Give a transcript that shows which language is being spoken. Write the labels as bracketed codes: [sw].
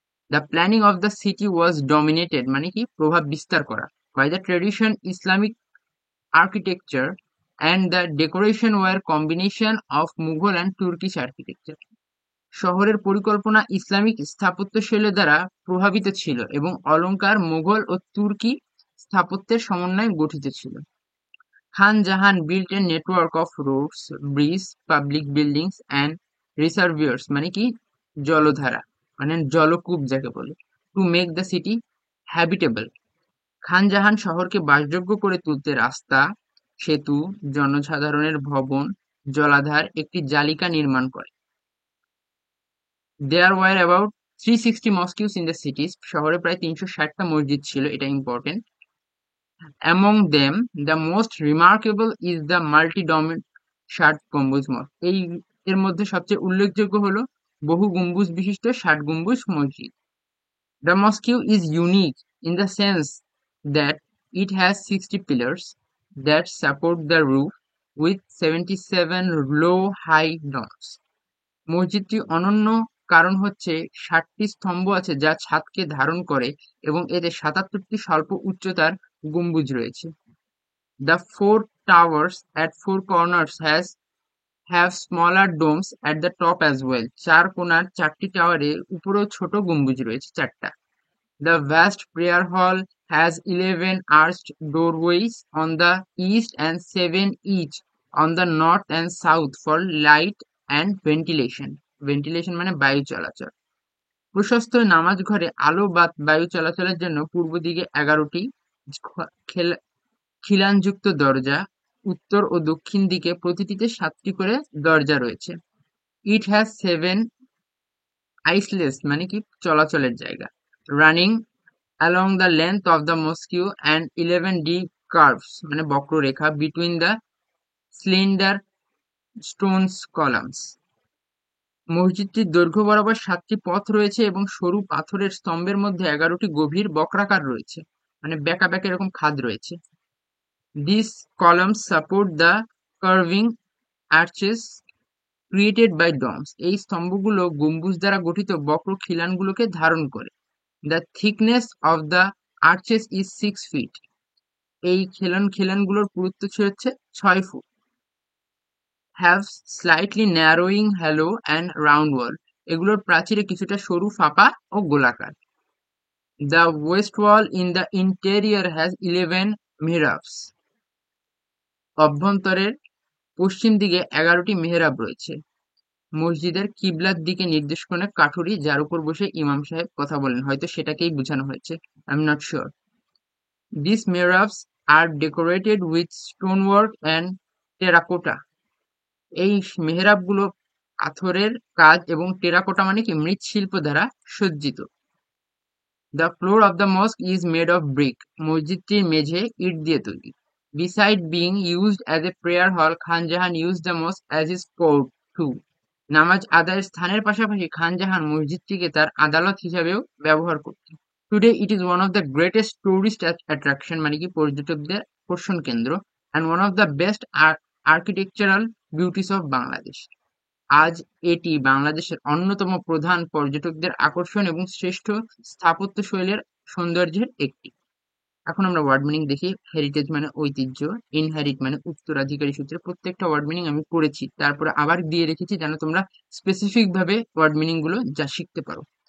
[en] the planning of the city was dominated [bn] মানে কি প্রভাব বিস্তার করা, [en] By the tradition Islamic architecture, and the decoration were combination of Mughal and Turkish architecture. [bn] শহরের পরিকল্পনা Islamic স্থাপত্যশৈলী দ্বারা প্রভাবিত ছিল এবং অলঙ্কার মুঘল ও তুর্কি স্থাপত্যের সমন্বয়ে গঠিত ছিল। [en] Khan Jahan built a network of roads, bridges, public buildings and reservoirs [bn] মানে কি জলধারা মানে জলকূপ যাকে বলে, [en] to make the city habitable. [bn] খান জাহান শহরকে বাসযোগ্য করে তুলতে রাস্তা, সেতু, জনসাধারণের ভবন, জলাধার, একটি জালিকা নির্মাণ করে। [en] There were about 360 mosques in the cities. [bn] শহরে প্রায় 360টা মসজিদ ছিল, এটা important. [en] Among them, the most remarkable is the multi-domed Shat Gombuj Masjid. [bn] এর মধ্যে সবচেয়ে উল্লেখযোগ্য হলো বহু গম্বুজ বিশিষ্ট ষাট গম্বুজ মসজিদ। [en] The mosque is unique in the sense that it has 60 pillars that support the roof with 77 low high domes. [bn] মসজিদটি অনন্য কারণ হচ্ছে 60টি স্তম্ভ আছে যা ছাদকে ধারণ করে এবং এতে 77টি স্বল্প উচ্চতার গম্বুজ রয়েছে। [en] The four towers at four corners have smaller domes at the top as well. [bn] চার কোণার চারটি টাওয়ারে উপরেও ছোট গম্বুজ রয়েছে চারটা। [en] The vast prayer hall has 11 arched doorways on the east and 7 each on the north and south for light and ventilation. [bn] Ventilation মানে বায়ু চলাচল। প্রশস্ত নামাজ ঘরে আলো বা বায়ু চলাচলের জন্য পূর্ব দিকে 11টি খিলানযুক্ত দরজা, উত্তর ও দক্ষিণ দিকে প্রতিটিতে 7টি করে দরজা রয়েছে। [en] It has 7 aisles [bn] মানে কি চলাচলের জায়গা [en] running along the length of the mosque and 11 deep curves [bn] মানে বক্ররেখা [en] between the slender stones columns. [bn] মসজিদটির দৈর্ঘ্য বরাবর 7টি পথ রয়েছে এবং সরু পাথরের স্তম্ভের মধ্যে 11টি গভীর বক্রাকার রয়েছে মানে বেঁকা বেঁকা এরকম খাদ রয়েছে। [en] These columns support the curving arches created by domes. [bn] এই স্তম্ভগুলো গম্বুজ দ্বারা গঠিত বক্র খিলানগুলোকে ধারণ করে। [en] The thickness of the arches is 6 feet. [bn] এই খিলানগুলোর পুরুত্ব হচ্ছে 6 foot. [en] Have slightly narrowing hollow and round wall. [bn] এগুলোর প্রাচীরে কিছুটা সরু ফাঁপা ও গোলাকার। [en] The west wall in the interior has 11 mihrabs. [bn] অভ্যন্তরের পশ্চিম দিকে 11টি মেহরাব রয়েছে। মসজিদের কিবলার দিকে নির্দেশ করে কাঠুরি যার উপর বসে ইমাম সাহেব কথা বলেন, হয়তো সেটাকেই বোঝানো হয়েছে, [en] I am not sure. These mihrabs are decorated with stonework and terracotta. [bn] এই মেহরাবগুলো পাথরের কাজ এবং টেরাকোটা মানে কি মৃৎশিল্প দ্বারা সজ্জিত। [en] The floor of the mosque is made of brick. [bn] মসজিদটির মেঝে ইট দিয়ে তৈরি। [en] Beside being used as a prayer hall, Khan Jahan used the mosque as his court too. [bn] নামাজ আদায়ের স্থানের পাশাপাশি খান জাহান মসজিদটিকে তার আদালত হিসাবেও ব্যবহার করতেন। [en] Today it is one of the greatest tourist attraction [bn] মানে কি পর্যটকদের আকর্ষণ কেন্দ্র [en] and one of the best architectural beauties of Bangladesh. [bn] আজ এটি বাংলাদেশের অন্যতম প্রধান পর্যটকদের আকর্ষণ এবং শ্রেষ্ঠ স্থাপত্যশৈলীর সৌন্দর্যের একটি। এখন আমরা ওয়ার্ড মিনিং দেখি। হেরিটেজ মানে ঐতিহ্য, ইনহেরিট মানে উত্তরাধিকারী সূত্রে। প্রত্যেকটা ওয়ার্ড মিনিং আমি করেছি, তারপরে আবার দিয়ে রেখেছি যেন তোমরা স্পেসিফিক ভাবে ওয়ার্ড মিনিং গুলো যা শিখতে পারো।